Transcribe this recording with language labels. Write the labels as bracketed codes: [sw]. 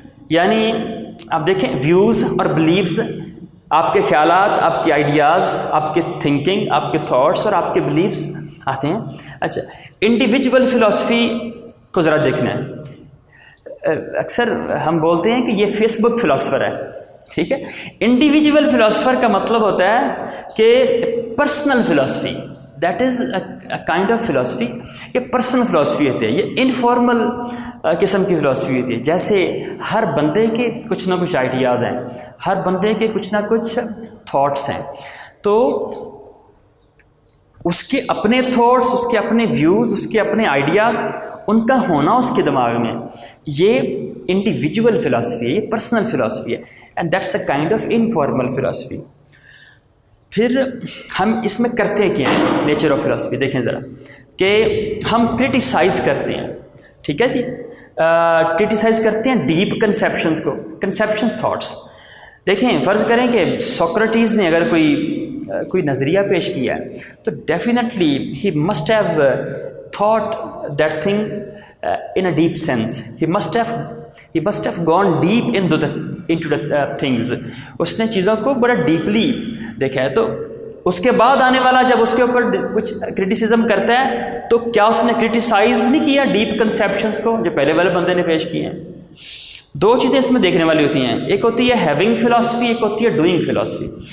[ur] یعنی آپ دیکھیں ویوز اور بلیفز, آپ کے خیالات, آپ کے آئیڈیاز, آپ کے تھنکنگ, آپ کے تھاٹس اور آپ کے بلیفز آتے ہیں. اچھا انڈیویجول فلاسفی کو ذرا دیکھنا ہے. اکثر ہم بولتے ہیں کہ یہ فیس بک فلاسفر ہے. ٹھیک ہے. انڈیویجول فلاسفر کا مطلب ہوتا ہے کہ personal philosophy. [en] That is a kind of philosophy. [ur] یہ پرسنل فلاسفی ہوتی ہے. یہ انفارمل قسم کی فلاسفی ہوتی ہے. جیسے ہر بندے کے کچھ نہ کچھ آئیڈیاز ہیں, ہر بندے کے کچھ نہ کچھ تھاٹس ہیں. تو اس کے اپنے تھاٹس, اس کے اپنے ویوز, اس کے اپنے آئیڈیاز, ان کا ہونا اس کے دماغ میں, یہ انڈیویجول فلاسفی ہے, یہ پرسنل فلاسفی ہے. [en] And that's a kind of informal philosophy. [ur] پھر ہم اس میں کرتے کیا ہیں نیچر آف فلاسفی دیکھیں ذرا, کہ ہم کرٹیسائز کرتے ہیں. ٹھیک ہے جی. کرٹیسائز کرتے ہیں ڈیپ کنسیپشنز کو, کنسیپشنز, تھاٹس. دیکھیں فرض کریں کہ سوکریٹیز نے اگر کوئی نظریہ پیش کیا ہے تو definitely [en] He must have thought that thing in a deep sense. He must have gone deep into the things. [ur] اس نے چیزوں کو بڑا ڈیپلی دیکھا ہے. تو اس کے بعد آنے والا جب اس کے اوپر کچھ کرٹیسزم کرتا ہے تو کیا اس نے کرٹیسائز نہیں کیا ڈیپ کنسیپشنز کو جو پہلے والے بندے نے پیش کیے ہیں. دو چیزیں اس میں دیکھنے والی ہوتی ہیں. ایک ہوتی ہے ہیونگ فلاسفی, ایک ہوتی ہے ڈوئنگ فلاسفی.